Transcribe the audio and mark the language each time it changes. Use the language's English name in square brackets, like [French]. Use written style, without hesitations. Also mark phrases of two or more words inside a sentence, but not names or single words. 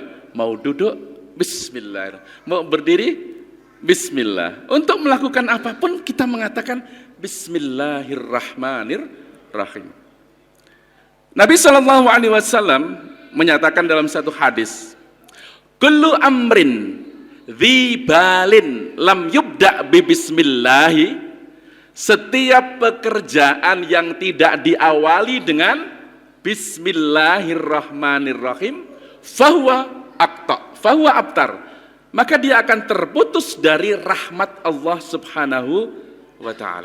[Indonesian] Mau duduk, Bismillahirrahmanirrahim. Mau berdiri, Bismillah. Untuk melakukan apapun kita mengatakan Bismillahirrahmanirrahim. Nabi SAW menyatakan dalam satu hadis, [Arabic] كل أمر ذي بال لم يبدأ ببسم الله, [Indonesian] setiap pekerjaan yang tidak diawali dengan Bismillahirrahmanirrahim [Arabic] فهو أبتر, [Indonesian] maka dia akan terputus dari rahmat Allah [Arabic] سبحانه وتعالى.